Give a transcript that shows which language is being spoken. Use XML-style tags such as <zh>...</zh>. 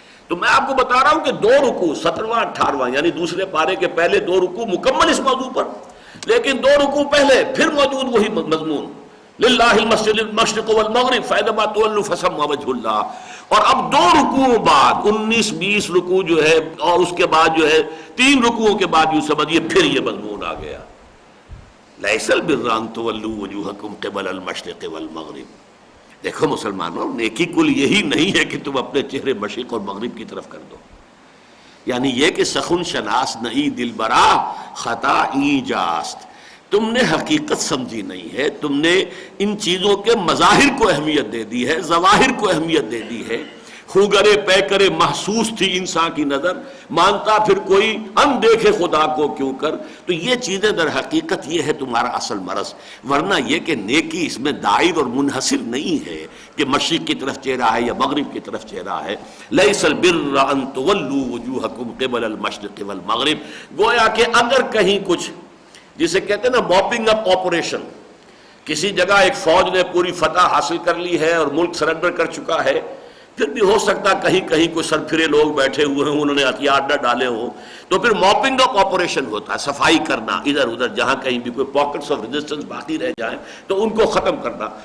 <ur>تو میں آپ کو بتا رہا ہوں کہ 2 رکوع 17واں 18واں یعنی دوسرے پارے کے پہلے 2 رکوع مکمل اس موضوع پر، لیکن 2 رکوع پہلے پھر موجود وہی مضمون،</ur> <ar>للہ المشرق والمغرب فینما تولوا فثم وجہ اللہ،</ar> <ur>اور اب 2 رکوعوں بعد 19-20 رکوع جو ہے، اور اس کے بعد جو ہے 3 رکوعوں کے بعد یوں سمجھیے پھر یہ مضمون آ گیا،</ur> <ar>لیس البر ان تولوا وجوہکم قبل المشرق والمغرب.</ar> <ur>دیکھو مسلمانوں، نیکی کل یہی نہیں ہے کہ تم اپنے چہرے مشرق اور مغرب کی طرف کر دو. یعنی یہ کہ</ur> <fa>سخن شناس نئی دل برا خطا ای جاست،</fa> <ur>تم نے حقیقت سمجھی نہیں ہے، تم نے ان چیزوں کے مظاہر کو اہمیت دے دی ہے، ظواہر کو اہمیت دے دی ہے. خوگرے پیکرے محسوس تھی انسان کی نظر، مانتا پھر کوئی ان دیکھے خدا کو کیوں کر. تو یہ چیزیں در حقیقت یہ ہے تمہارا اصل مرض. ورنہ یہ کہ نیکی اس میں دائر اور منحصر نہیں ہے کہ مشرق کی طرف چہرہ ہے یا مغرب کی طرف چہرہ ہے.</ur> <ar>لیس البر ان تولوا وجوہکم قبل المشرق والمغرب.</ar> <ur>گویا کہ اگر کہیں کچھ جسے کہتے ہیں نا</ur> <en>mopping up operation,</en> <ur>کسی جگہ ایک فوج نے پوری فتح حاصل کر لی ہے اور ملک سرنڈر کر چکا ہے، پھر بھی ہو سکتا کہیں کہیں کوئی سرپھرے لوگ بیٹھے ہوئے ہیں، انہوں نے ہتھیار نہ ڈالے ہوں، تو پھر موپنگ اپ آپریشن ہوتا ہے، صفائی کرنا ادھر ادھر جہاں کہیں بھی کوئی</ur> <en>pockets of resistance</en> <ur>باقی رہ جائیں تو ان کو ختم کرنا.</ur>